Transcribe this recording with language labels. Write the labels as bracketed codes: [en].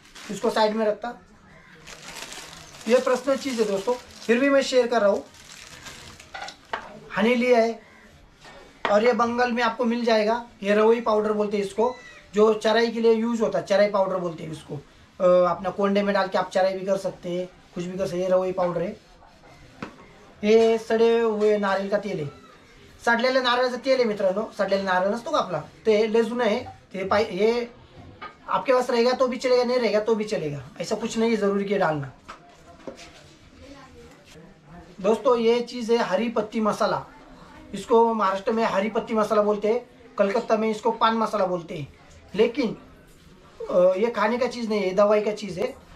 [hi] इसको साइड में रखता। ये पर्सनल चीज़ है दोस्तों, फिर भी मैं शेयर कर रहा हूँ। हनी लिया है और ये बंगाल में आपको मिल जाएगा। ये रवई पाउडर बोलते हैं इसको, जो चराई के लिए यूज होता है, चराई पाउडर बोलते हैं इसको। अपना कोंडे में डाल के आप चराई भी कर सकते हैं, कुछ भी कर सकते हैं। रवई पाउडर है। [mr] हे [hi] सडे हुए [mr] नारळ का तेल आहे, सडलेल्या नारळाचं तेल आहे मित्रांनो। सडलेला नारळ नसतो का आपला, ते लय जुनं आहे ते। [hi] ये आपके पास रहेगा तो भी चलेगा, नहीं रहेगा तो भी चलेगा, ऐसा कुछ नहीं है जरूरी के डालना। दोस्तों, ये चीज़ है हरी पत्ती मसाला। इसको महाराष्ट्र में हरी पत्ती मसाला बोलते हैं, कलकत्ता में इसको पान मसाला बोलते हैं। लेकिन ये खाने का चीज़ नहीं है, दवाई का चीज़ है।